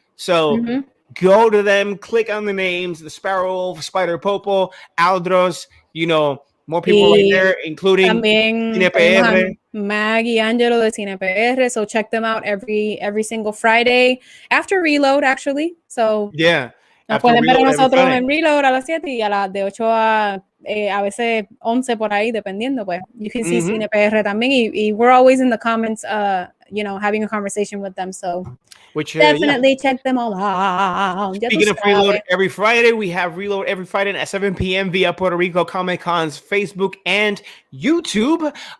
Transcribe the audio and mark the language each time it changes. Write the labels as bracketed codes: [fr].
[en] So go to them, click on the names, the Sparrow Wolf, Spider Popo, Aldros, more people right there, including Cine PR. [es] Mag y Angelo de Cine PR. [en] So check them out every single Friday after Reload, actually. So yeah. [es] Nos pueden ver a nosotros en Reload a las 7 y a las de 8 a veces 11 por ahí, dependiendo, pues. [en] You can see Cine PR también, y we're always in the comments, having a conversation with them, so definitely check them all out. Speaking of Reload every Friday, we have Reload every Friday at 7 p.m. via Puerto Rico Comic Con's Facebook and YouTube.